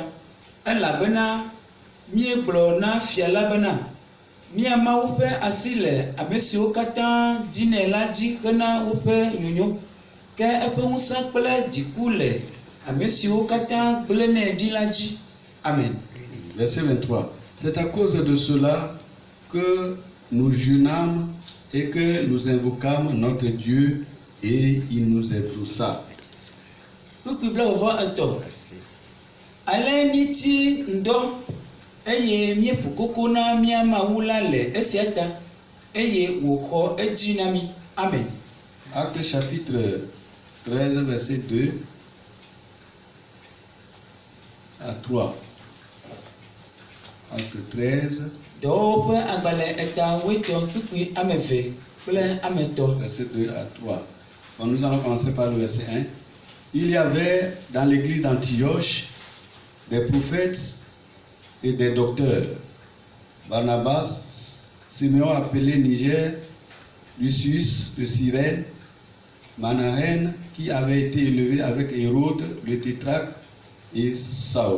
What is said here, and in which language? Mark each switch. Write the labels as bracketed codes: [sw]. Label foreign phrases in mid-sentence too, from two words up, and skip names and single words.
[ee] Elabena míegblɔ na fia la bena mía Mawu ƒe asi le ame siwo katã dinɛ la dzi hena woƒe nyonyo, ke eƒe ŋusẽ kple dziku le ame siwo katã gblẽnɛ ɖi la dzi. Amen. [fr] Verset 23. C'est à cause de cela que nous jeûnâmes et que nous invoquâmes notre Dieu et il nous exauça. [ee] Kpikpi blaeve-vɔ-etɔ̃. Ale míeti ŋdɔ eye míeƒo koko na mía Mawu la le esia ta eye wòxɔ edzi na mí. Amen. [fr] Acte chapitre 13, verset 2 à 3. Acte 13, [ee] Dɔwɔwo ƒe agbalẽ etawoetɔ̃ kpikpi ame eve kple ame etɔ̃. [fr] verset 2 à 3. Bon, nous allons commencer par le verset 1. Il y avait dans l'église d'Antioche des prophètes et des docteurs. Barnabas, Simeon appelé Niger, Lucius de Cyrène, Manahen, qui avait été élevé avec Hérode, le tétrarque, et Saül.